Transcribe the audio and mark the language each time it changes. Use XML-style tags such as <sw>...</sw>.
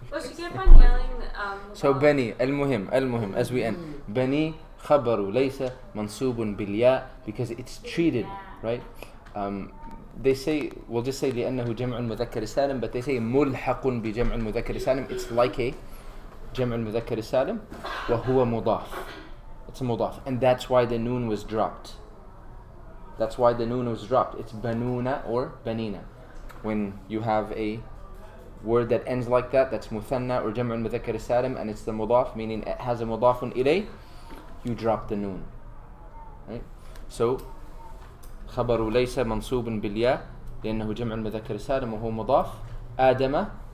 <en>Well, she kept on yelling. So Bani, المهم, as we end. Bani</en> <ar>خبر ليس منصوب بالياء</ar> <en>because it's treated, right? They say, we'll just say</en> <ar>لأنه جمع المذكر السالم,</ar> <en>but they say</en> <ar>ملحق بجمع المذكر السالم.</ar> <en>It's like a</en> <ar>جمع المذكر السالم وهو مضاف.</ar> <en>It's a mudaf, and that's why the noon was dropped. It's banuna or banina. When you have a word that ends like that, that's muthanna or jam'u al-mudhakkar as-salim, and it's the mudaf, meaning it has a mudafun ilay, you drop the noon. Right?</en> <ar>So, خبر ليس منصوب بالياء لأنه جمع المذكر السالم وهو مضاف. آدم</ar>